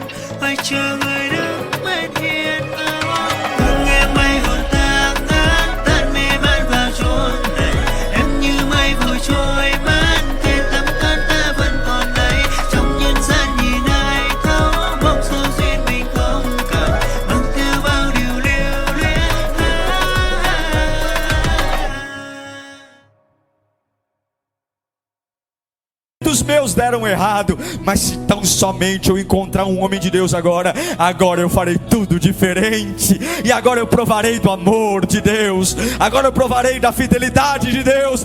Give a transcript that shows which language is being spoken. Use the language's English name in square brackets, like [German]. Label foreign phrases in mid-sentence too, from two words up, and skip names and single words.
[Vietnamese] Phải chờ người đứng bên hiên áo, từng em bay hồn tan ngát, tan mê man vào chốn này. Em như mây vội trôi mất, thế tấm thân ta vẫn còn đây. Trong nhân gian nhìn ai thấu, mong số duyên mình không cần, mang theo bao điều lưu luyến. [Portuguese] Os meus deram errado, mas se tão somente eu encontrar um homem de Deus agora eu farei tudo diferente. E agora eu provarei do amor de Deus, agora eu provarei da fidelidade de Deus.